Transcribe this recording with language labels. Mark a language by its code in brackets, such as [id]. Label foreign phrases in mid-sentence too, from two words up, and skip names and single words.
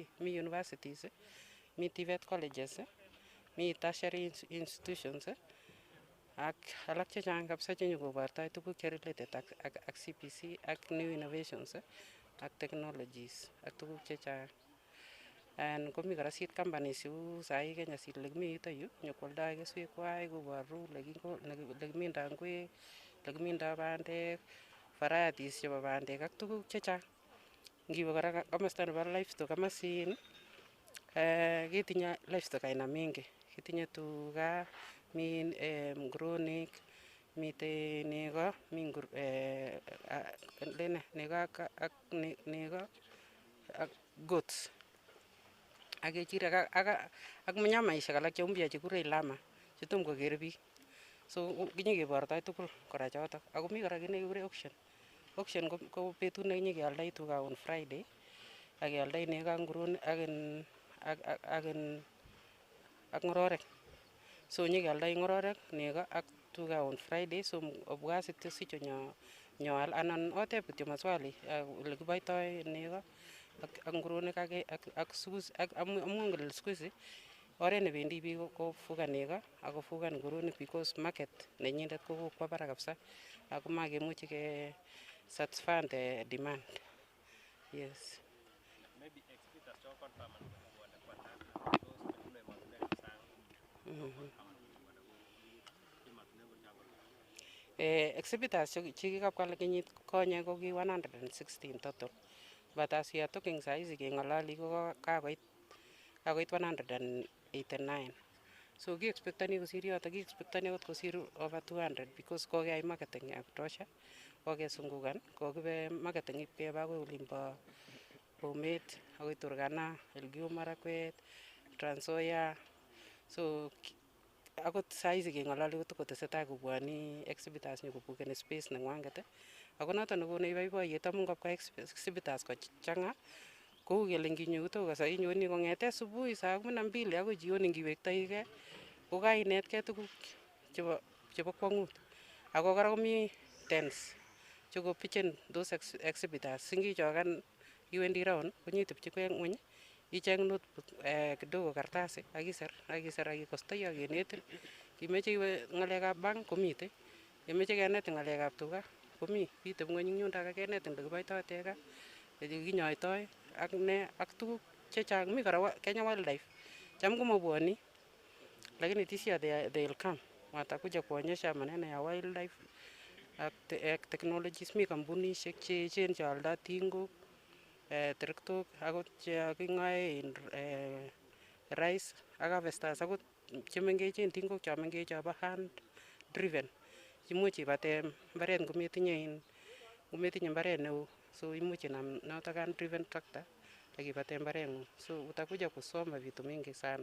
[kln] Mi universities, mi [en] TVET colleges, [kln] mi [en] tertiary institutions [kln] ak alak chechang kabisa chenyokobortoi tuguk che related ak CBC ak [en] new innovations [kln] ak technologies ak tuguk chechang. And komi kora [en] seed companies [kln] cheu sahi Kenya Seed lekimi yuto yu nyokwoldoi keswek kwai koboru lekimindoi ngwek, lekimindoi bandek, varieties chebo bandek ak tuguk chechang. Ngiwe kora komosta nebo livestock komosin ketinye livestock [sw] aina mingi. [kln] Kitinye tuga, mi nguronik, mitei nego, mi nego ak goats ak kechirek ak mnyamaishek alak che mpya chekikure llama chetom koker biik. So kinyekebortoi tugul kora chotok. Ako mi kora kit nekekure auction. Auction ko betut nekinyekealdoi tuga [en] on Friday [kln] ak kealdoi nego ak nguronik ak ng'ororek. So nyekealdoi ng'ororek, nego ak tuga [en] on Friday. [kln] So obwa sityo nyoal anan oteb kityo maswali ole kiboitoi nego ak nguronik ak amu ngel [sw] siku hizi [kln] oret nebendi biik kofugan nego ak kofugan nguronik because market nenyindet ko kokwo barak kabisa ako makemuchi ke [en] satisfy the demand. Yes. Maybe exhibitors cho confirm [kln] exhibitors chekikabwa kenyit konye ko ki 116 total. [en] But as we are talking [kln] saizi keng'ololi ko kakoit [en] 189. [kln] So ki-expectani kosir yoto, ki-expectani akot kosir over 200 because kokeyai marketing [sw] ya kutosha, [kln] kokesungukan, kokibe marketing ipkeba akoi olimbo Bomet, akoi Turkana, Elgeyo Marakwet, Trans Nzoia. So akot saizi keng'ololi kotokotesetai kobwoni exhibitors nyokobukeni space neng'wanget. Ako noton nekonech boiboiyet amu ngobwa exhibitors kochang'a kou kele nginyo [sw] toka sasa [kln] inyoni kong'ete [sw] asubuhi saa 12 [kln] akoi jioni ngiwektoigei ko kainetkei tuguk chebo kwang'ut. Ako kora komi tents chekopichen [en] those exhibitors. [kln] Singichokan iwendi round konyitepchi ng'weny icheng notebook [sw] kidogo kartasi [kln] akisir akikostoi akenetin. Kimeche iwe ng'alekab bank komitei, kemeche kenetin ng'alekab tuga komi, pitep ng'weny ing yundo akenetin olekiboitoi tega, olekinyoitoi ak ne ak tuguk chechang. Mi kora Kenya Wildlife cham komabwoni lakini [en] this year they'll come, [sw] watakuja kuonyesha maneno ya wildlife ak technologies. [kln] Mi kampunishek cheechen chealdoi tingok, terektok akot cheking'oe rice ak harvesters akot chemengechen, tingok cho mengech chobo [en] hand driven [kln] imuch ibate mbaret ngometinye mbaret neo, so imuch inam notok [en] hand driven tractor [kln] akibate mbareng'ung. [sw] So utakuja kusoma vitu mingi sana.